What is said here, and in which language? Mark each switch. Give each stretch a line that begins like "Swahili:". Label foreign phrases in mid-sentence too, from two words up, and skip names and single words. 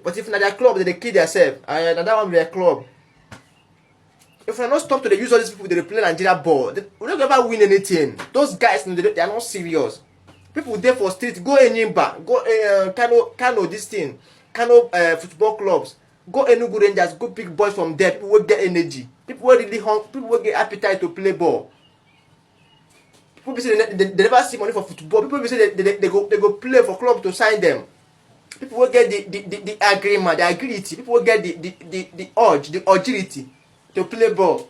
Nigerian Pidgin: But if na their club, they dey kill themselves. Na that one be their club. If we not stop to dey use all these people dey play Nigeria ball, we no go ever win anything. Those guys, they are not serious. People dey for street, go Enyimba, go Kano this thing, Kano football clubs. Go Enugu Rangers, go big boys from there. People will get energy. People will really people will get appetite to play ball. People be say they never see money for football. People be say they go play for club to sign them. People will get the agreement, the agility. People will get the urge, the agility to play ball.